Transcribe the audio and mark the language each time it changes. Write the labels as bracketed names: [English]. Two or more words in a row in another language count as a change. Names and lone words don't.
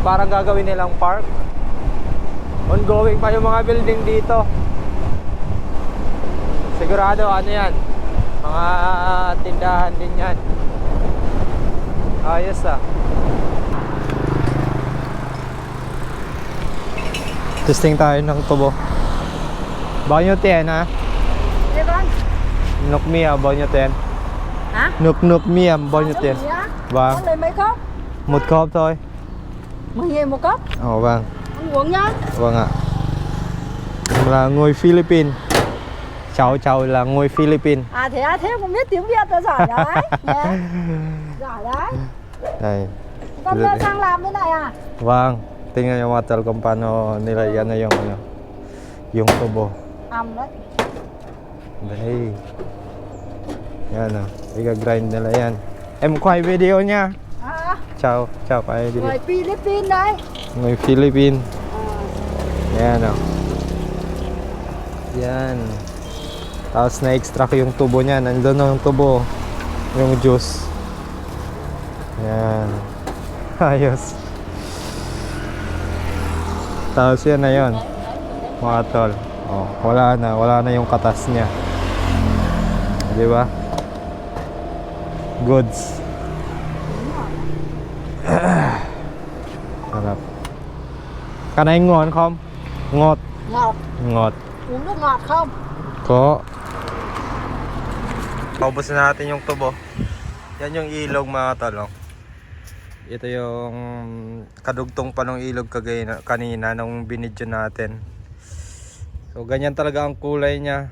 [Filipino] Parang gagawin nilang park. Ongoing pa yung mga building dito. Sigurado ano yan, mga tindahan din yan. Ayos ah. Testing tayo ng tubo. [Vietnamese] Bao nhiêu tiền hả? Đây con. Nục mì bao nhiêu tiền? Hả? Nục mì bao nhiêu tiền? Vâng. Con lấy mấy cốc? Một cốc thôi. 10.000 một cốc. Ồ vâng. Ăn uống nhá. Vâng ạ. Là người Philippines. Cháu là người Philippines. À thế à, thế cũng biết tiếng Việt là giỏi đấy. Nhé. Giỏi đấy. Đây. Con đưa sang làm bên này à? Vâng. [Filipino] Tingnan nyo mga tol kung paano nilagyan na yung ano, yung tubo. [Vietnamese] Ầm đấy. Đây. [Filipino] Yan o. Iga-grind nila yan. [Vietnamese] Em quay video nha. À, Chào quay video. người Philippines đấy. Người Philippines. À. [Filipino] Yan o. Yan. Tapos na-extract yung tubo niya. Nandun na yung tubo. Yung juice. Yan. Ayos. Tapos yan na yun. Mga tol. Oh, wala na yung katas niya. Di ba? Goods. Sarap. [Vietnamese] Kanay ngon không? Ngọt. Ngọt. Ngọt. Uống nước ngọt không? Ko. [Filipino] Paubos na natin yung tubo. Yan yung ilog mga tol. Oh. Ito yung kadugtong pa ng ilog kanina nung binidyo natin. So ganyan talaga ang kulay niya.